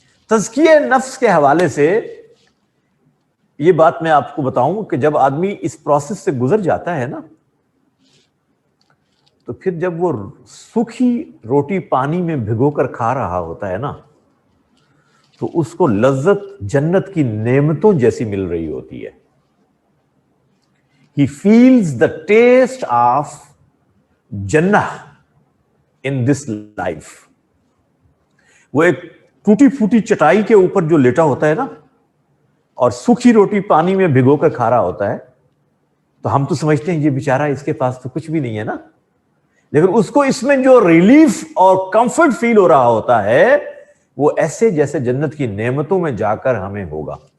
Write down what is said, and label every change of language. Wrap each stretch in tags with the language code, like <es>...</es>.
<ur>تزکیہ نفس کے حوالے سے یہ بات میں آپ کو بتاؤں کہ جب آدمی اس پروسیس سے گزر جاتا ہے نا، تو پھر جب وہ سوکھی روٹی پانی میں بھگو کر کھا رہا ہوتا ہے نا، تو اس کو لذت جنت کی نعمتوں جیسی مل رہی ہوتی ہے.</ur> <en>He feels the taste of جنہ in this life.</en> <ur>وہ ایک ٹوٹی پھوٹی چٹائی کے اوپر جو لیٹا ہوتا ہے نا اور سوکھی روٹی پانی میں بھگو کر کھا رہا ہوتا ہے، تو ہم تو سمجھتے ہیں یہ بیچارہ اس کے پاس تو کچھ بھی نہیں ہے نا، لیکن اس کو اس میں جو ریلیف اور کمفرٹ فیل ہو رہا ہوتا ہے وہ ایسے جیسے جنت کی نعمتوں میں جا کر ہمیں ہوگا.</ur>